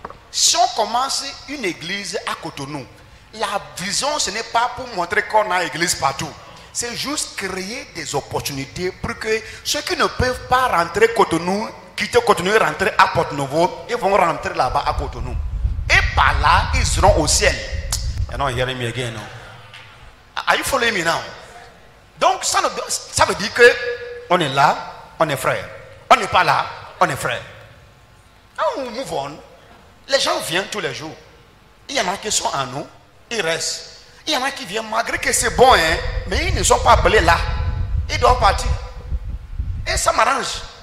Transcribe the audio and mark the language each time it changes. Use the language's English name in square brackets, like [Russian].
[French] Si on commence une église à Cotonou, la vision, ce n'est pas pour montrer qu'on a une église partout. C'est juste créer des opportunités pour que ceux qui ne peuvent pas rentrer Cotonou, quitter Cotonou et rentrer à Porto-Novo, ils vont rentrer là-bas à Cotonou. Et par là, ils seront au ciel. [English] You're not hearing me again, no? Are you following me now? [French] Donc, ça veut dire que on est là, on est frère. On n'est pas là, on est frère. On move on. Les gens viennent tous les jours. Il y en a qui sont en nous, ils restent. Il y en a qui viennent malgré que c'est bon, hein, mais ils ne sont pas appelés là. Ils doivent partir. Et ça m'arrange.